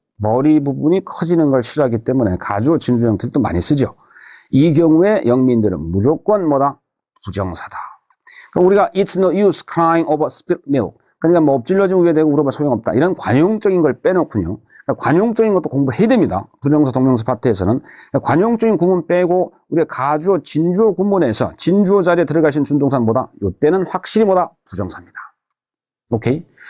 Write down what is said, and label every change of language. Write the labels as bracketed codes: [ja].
[ko] 머리 부분이 커지는 걸 싫어하기 때문에 가주어 진주 형태를 또 많이 쓰죠. 이 경우에 영민들은 무조건 뭐다? 부정사다. 그러니까 우리가 [en] it's no use crying over spilled milk. [ko] 그러니까 뭐 엎질러진 우유에 대고 울어봐 소용없다. 이런 관용적인 걸 빼놓군요. 그러니까 관용적인 것도 공부해야 됩니다. 부정사, 동명사 파트에서는. 그러니까 관용적인 구문 빼고 우리가 가주어, 진주어 구문에서 진주어 자리에 들어가신 준동사는 뭐다? 이때는 확실히 뭐다? 부정사입니다. 오케이?